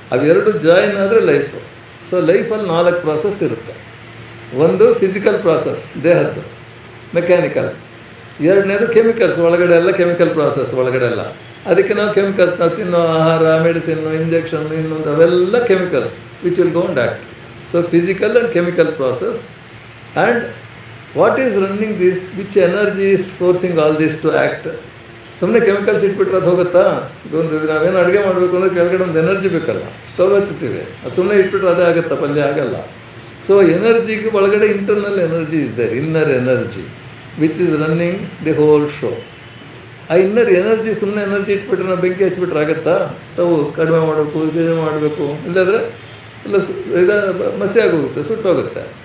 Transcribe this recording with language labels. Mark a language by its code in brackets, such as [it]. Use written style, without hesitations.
[kn] ಅವೆರಡು ಜಾಯಿನ್ ಆದರೆ life. So ಲೈಫಲ್ಲಿ 4 ಪ್ರಾಸೆಸ್ ಇರುತ್ತೆ. ಒಂದು ಫಿಸಿಕಲ್ ಪ್ರಾಸೆಸ್, ದೇಹದ್ದು, ಮೆಕ್ಯಾನಿಕಲ್. ಎರಡನೇದು ಕೆಮಿಕಲ್ಸ್, ಒಳಗಡೆ ಎಲ್ಲ ಕೆಮಿಕಲ್ ಪ್ರಾಸೆಸ್ ಒಳಗಡೆ ಎಲ್ಲ. ಅದಕ್ಕೆ ನಾವು ಕೆಮಿಕಲ್ಸ್, ನಾವು ತಿನ್ನೋ ಆಹಾರ, ಮೆಡಿಸಿನ್ನು, ಇಂಜೆಕ್ಷನ್, ಇನ್ನೊಂದು, ಅವೆಲ್ಲ chemicals [en] Which will go and act. So physical and chemical process. And what is running this? Which energy is forcing all this to act? [kn] ಸುಮ್ಮನೆ ಕೆಮಿಕಲ್ಸ್ ಇಟ್ಬಿಟ್ರೆ ಅದು ಹೋಗುತ್ತಾ? ಒಂದು ನಾವೇನು ಅಡುಗೆ ಮಾಡಬೇಕು ಅಂದರೆ ಕೆಳಗಡೆ ಒಂದು ಎನರ್ಜಿ ಬೇಕಲ್ಲ, ಸ್ಟವ್ ಹಚ್ಚುತ್ತೀವಿ, ಅದು ಸುಮ್ಮನೆ ಇಟ್ಬಿಟ್ರೆ ಅದೇ ಆಗುತ್ತಾ? ಪಲ್ಯ ಆಗಲ್ಲ. [en] so [kn] ಎನರ್ಜಿಗೆ ಒಳಗಡೆ [en] Internal energy is there, inner energy which is running the whole show. [kn] ಆ ಇನ್ನರ್ ಎನರ್ಜಿ, ಸುಮ್ಮನೆ ಎನರ್ಜಿ ಇಟ್ಬಿಟ್ರೆ ನಾವು ಬೆಂಕಿ ಹಚ್ಬಿಟ್ರೆ ಆಗುತ್ತಾ? ಸ್ಟವ್ ಕಡಿಮೆ ಮಾಡಬೇಕು, ಇದು ಮಾಡಬೇಕು, ಇಲ್ಲಾಂದರೆ ಎಲ್ಲ ಮಸಿ ಆಗೋಗುತ್ತೆ, ಸುಟ್ಟೋಗುತ್ತೆ.